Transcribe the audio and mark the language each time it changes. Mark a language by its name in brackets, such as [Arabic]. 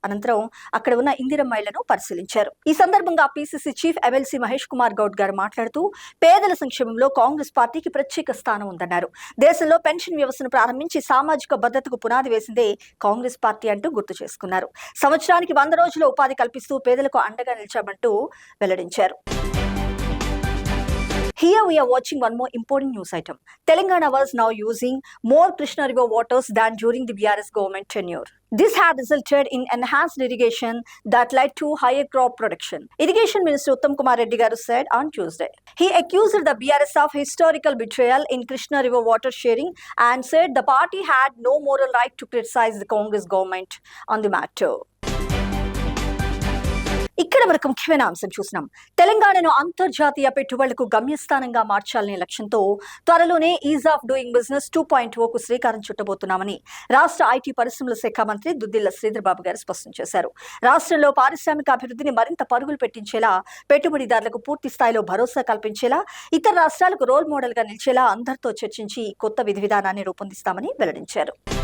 [Telugu] అనంతరం అక్కడ ఉన్న ఇందిరమ్మ ఇళ్లను పరిశీలించారు. ఈ సందర్భంగా PCC chief MLC Mahesh Kumar Goud గారు మాట్లాడుతూ పేదల సంక్షేమంలో కాంగ్రెస్ పార్టీకి ప్రత్యేక స్థానం ఉందన్నారు. దేశంలో పెన్షన్ వ్యవస్థ ప్రారంభించి సామాజిక భద్రతకు పునాది వేసిందే కాంగ్రెస్ పార్టీ అంటూ గుర్తు చేసుకున్నారు. సంవత్సరానికి 100 రోజుల ఉపాధి కల్పిస్తూ పేదలకు అండగా నిలిచామంటూ వెల్లడించారు. [English] Here we are watching one more important news item. Telangana was now using more Krishna River waters than during the BRS government tenure. This had resulted in enhanced irrigation that led to higher crop production. Irrigation Minister Uttam Kumar Reddy garu said on Tuesday. He accused the BRS of historical betrayal in Krishna River water sharing and said the party had no moral right to criticize the Congress government on the matter. [Telugu] ఇక్కడ వరకు ముఖ్యమైన అంశం చూసినాం. తెలంగాణను అంతర్జాతీయ పెట్టుబడులకు గమ్యస్థానంగా మార్చాలనే లక్ష్యంతో త్వరలోనే ఈజ్ ఆఫ్ డూయింగ్ బిజినెస్ 2.0కు శ్రీకారం చుట్టబోతున్నామని రాష్ట్ర ఐటీ పరిశ్రమల శాఖ మంత్రి దుద్దిళ్ల శ్రీధర్ బాబు గారు స్పష్టం చేశారు. రాష్ట్రంలో పారిశ్రామిక అభివృద్ధిని మరింత పరుగులు పెట్టించేలా, పెట్టుబడిదారులకు పూర్తి స్థాయిలో భరోసా కల్పించేలా, ఇతర రాష్ట్రాలకు రోల్ మోడల్ గా నిలిచేలా అందరితో చర్చించి కొత్త విధి విధానాన్ని రూపొందిస్తామని వెల్లడించారు.